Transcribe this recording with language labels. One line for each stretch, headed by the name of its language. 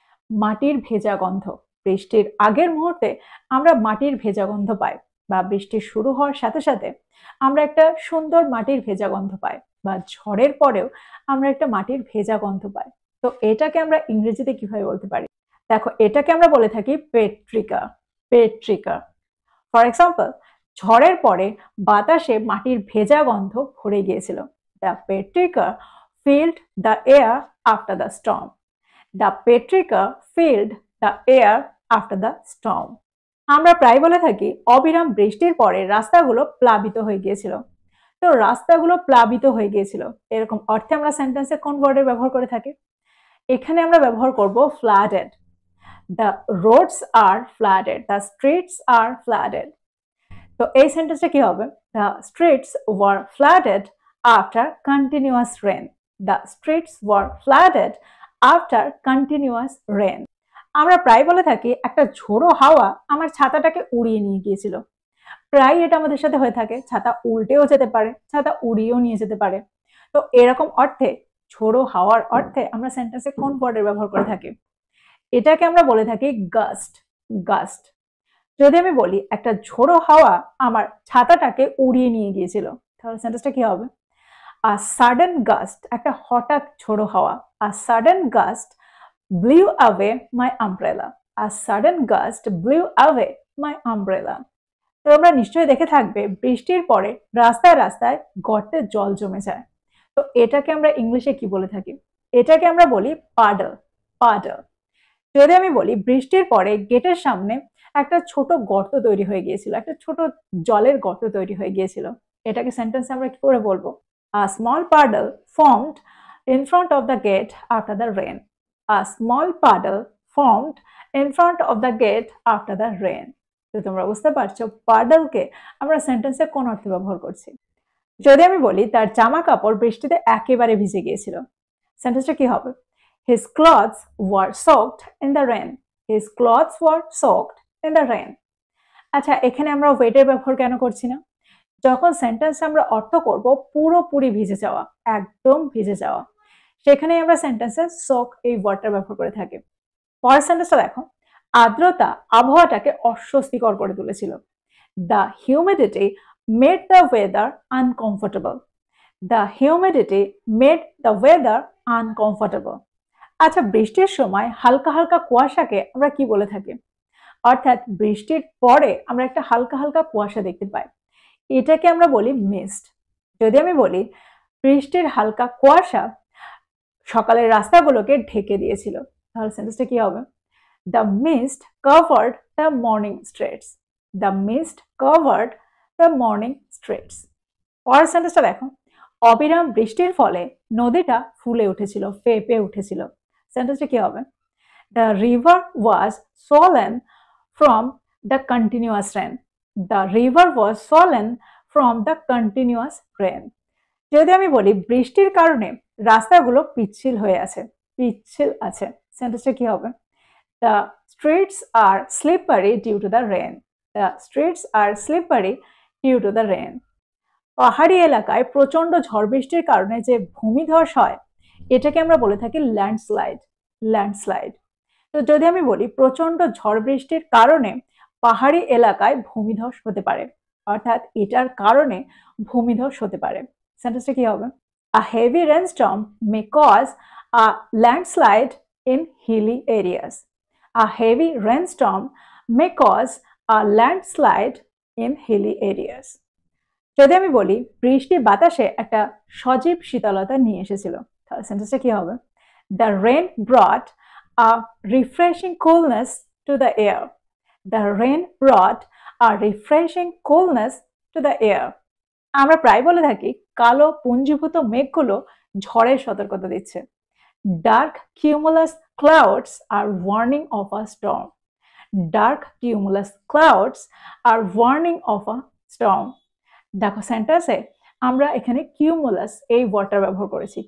Bangla: মাটির ভেজা গন্ধ, বৃষ্টির আগের মুহূর্তে আমরা মাটির ভেজা গন্ধ পাই, বা বৃষ্টি শুরু হওয়ার সাথে সাথে আমরা একটা সুন্দর মাটির ভেজা গন্ধ পাই, বা ঝড়ের পরেও আমরা একটা মাটির ভেজা গন্ধ পাই। তো এটাকে আমরা ইংরেজিতে কিভাবে বলতে পারি? দেখো, এটাকে আমরা বলে থাকি পেট্রিকা, পেট্রিকা। ফর এক্সাম্পল, ঝড়ের পরে বাতাসে মাটির ভেজা গন্ধ ভরে গিয়েছিল।
English: The petrichor filled the air after the storm. The petrichor filled the air after the storm.
Bangla: আমরা প্রায় বলে থাকি অবিরাম বৃষ্টির পরে রাস্তাগুলো প্লাবিত হয়ে গিয়েছিল। তো রাস্তাগুলো প্লাবিত হয়ে গিয়েছিল, এরকম অর্থে আমরা সেন্টেন্সে কোন ওয়ার্ডের ব্যবহার করে থাকি? এখানে আমরা ব্যবহার করব flooded.
English: The roads are flooded. The streets are flooded.
Bangla: তো এই সেন্টেন্সটা কি হবে?
English: The streets were flooded after continuous rain. The streets were flooded after continuous rain.
Bangla: আমরা প্রায় বলে থাকি একটা ঝোড়ো হাওয়া আমার ছাতাটাকে উড়িয়ে নিয়ে গিয়েছিল। প্রায় এটা আমাদের সাথে হয়ে থাকে, ছাতা উল্টেও যেতে পারে, ছাতা উড়িয়েও নিয়ে যেতে পারে। তো এরকম অর্থে, ঝোড়ো হাওয়ার অর্থে আমরা সেন্টেন্সে কোন ওয়ার্ডের ব্যবহার করে থাকি? এটাকে আমরা বলে থাকি গাস্ট, গাস্ট। যদি আমি বলি একটা ঝোড়ো হাওয়া আমার ছাতাটাকে উড়িয়ে নিয়ে গিয়েছিল, তাহলে সেন্টেন্সটা কি হবে?
English: A sudden gust,
Bangla: একটা হঠাৎ ঝোড়ো হাওয়া।
English: A sudden gust blew away my umbrella. A sudden gust blew away my umbrella.
Bangla: তো আমরা নিশ্চয়ই দেখে থাকবে বৃষ্টির পরে রাস্তায় রাস্তায় গর্তে জল জমে যায়। তো এটাকে আমরা ইংলিশে কি বলে থাকি? এটাকে আমরা বলি পাডল, পাডল। যদি আমি বলি বৃষ্টির পরে গেটের সামনে একটা ছোট গর্ত তৈরি হয়ে গিয়েছিল, একটা ছোট জলের গর্ত তৈরি হয়ে গিয়েছিল, এটাকে সেন্টেন্সে আমরা কি করে বলবো?
English: A small puddle formed in front of the gate after the rain. A small puddle formed in front of the gate after the rain.
Bangla: তো তোমরা বুঝতে পারছো পাডলকে আমরা সেন্টেন্সে কোন অর্থে ব্যবহার করছি? যদি আমি বলি তার জামা কাপড় বৃষ্টিতে একেবারে ভিজে গিয়েছিল, সেন্টেন্সটা কি হবে?
English: His clothes were soaked in the rain. His clothes were soaked in the rain.
Bangla: আচ্ছা, এখানে আমরা ওয়েটের ব্যবহার কেন করছি না? যখন সেন্টেন্স আমরা অর্থ করব পুরোপুরি ভিজে যাওয়া, একদম ভিজে যাওয়া, সেখানে আমরা সেন্টেন্সে সোক এই ওয়ার্ডটা ব্যবহার করে থাকি। পরের সেন্টেন্সটা দেখো, আর্দ্রতা আবহাওয়াটাকে অস্বস্তিকর করে তুলেছিল।
English: The humidity made the weather uncomfortable. The humidity made the weather uncomfortable.
Bangla: আচ্ছা, বৃষ্টির সময় হালকা হালকা কুয়াশাকে আমরা কি বলে থাকি? অর্থাৎ বৃষ্টির পরে আমরা একটা হালকা হালকা কুয়াশা দেখতে পাই, এটাকে আমরা বলি মিস্ট। যদি আমি বলি বৃষ্টির হালকা কুয়াশা সকালের রাস্তাগুলোকে ঢেকে দিয়েছিল, তাহলে সেন্টেন্সটা কি হবে?
English: The mist covered the morning streets. The mist covered the morning streets.
Bangla: পরের সেন্টেন্সটা দেখো, অবিরাম বৃষ্টির ফলে নদীটা ফুলে উঠেছিল, ফেঁপে উঠেছিল। সেন্টেন্সটা কি হবে?
English: The river was swollen from the continuous rain. The river was swollen from the continuous rain.
Bangla: যদি আমি বলি বৃষ্টির কারণে রাস্তাগুলো পিচ্ছিল হয়ে আছে, পিচ্ছিল আছে, সেন্টেন্সটা কি হবে?
English: The streets are slippery due to the rain. The streets are slippery due to the rain.
Bangla: পাহাড়ি এলাকায় প্রচন্ড ঝড় বৃষ্টির কারণে যে ভূমিধস হয়, এটাকে আমরা বলে থাকি ল্যান্ডস্লাইড। ল্যান্ডস্লাইড। তো যদি আমি বলি প্রচন্ড ঝড় বৃষ্টির কারণে পাহাড়ি এলাকায় ভূমিধস হতে পারে, অর্থাৎ এটার কারণে ভূমিধস হতে পারে, সেন্টেন্সটা কি হবে?
English: A heavy rainstorm may cause a landslide in hilly areas. A heavy rainstorm may cause a landslide in hilly areas.
Bangla: যদি আমি বলি বৃষ্টি বাতাসে একটা সজীব শীতলতা নিয়ে এসেছিল, তাহলে সেন্টেন্সটা কি হবে?
English: The rain brought a refreshing coolness to the air. The rain brought a refreshing coolness to the air.
Bangla: আমরা প্রায় বলে থাকি কালো পুঞ্জীভূত মেঘগুলো ঝড়ের সতর্কতা দিচ্ছে।
English: Dark cumulus clouds are warning of a storm. Dark cumulus clouds are warning of a storm.
Bangla: দেখো সেন্টেন্সে আমরা এখানে কিউমুলাস এই ওয়ার্ডটা ব্যবহার করেছি।